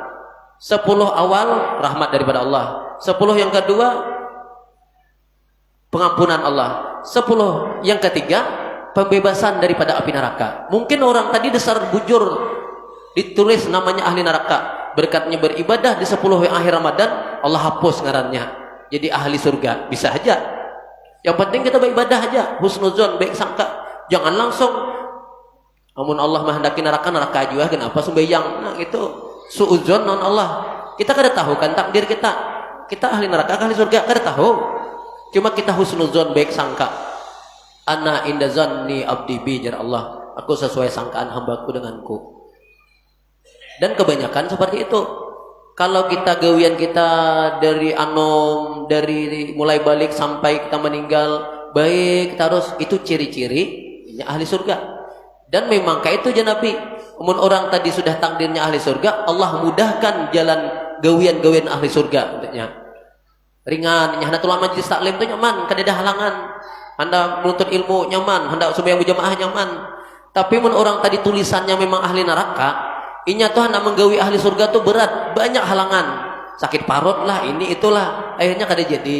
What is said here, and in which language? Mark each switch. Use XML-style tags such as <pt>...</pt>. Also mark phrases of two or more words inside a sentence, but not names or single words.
<id>10 awal rahmat daripada Allah, 10 yang kedua pengampunan Allah, 10 yang ketiga pembebasan daripada api neraka.</id> <bjn>Mungkin orang tadi dasar bujur ditulis namanya ahli neraka, berkatnya beribadah di 10 yang akhir Ramadan Allah hapus ngarannya jadi ahli surga, bisa aja.</bjn> <id>Yang penting kita beribadah aja, husnuzon, baik sangka. Jangan langsung amun Allah menghendaki neraka, neraka juga kenapa sembahyang. Nah itu suudzon non Allah. Kita kada tahu kan takdir kita. Kita ahli neraka, ahli surga, kada tahu. Cuma kita husnuzon, baik sangka.</id> <ar>أنا عند ظن عبدي بي,</ar> <bjn>jar Allah.</bjn> <id>Aku sesuai sangkaan hambaku denganku. Dan kebanyakan seperti itu.</id> <bjn>Kalau kita gawian kita dari anom, dari mulai balik sampai kita meninggal baik terus, itu ciri-ciri ahli surga.</bjn> <id>Dan memang kayak itu aja Nabi. Umum orang tadi sudah takdirnya ahli surga, Allah mudahkan jalan gawian-gawian ahli surga untuknya. Ringan, hendak tulang majlis taklim itu nyaman, kada ada halangan. Hendak menuntut ilmu nyaman, hendak sembahyang berjamaah nyaman.</id> <bjn>Tapi mun orang tadi tulisannya memang ahli neraka, inya tuh hendak menggawi ahli surga tuh berat, banyak halangan, sakit parut lah, ini itulah, akhirnya kada jadi.</bjn>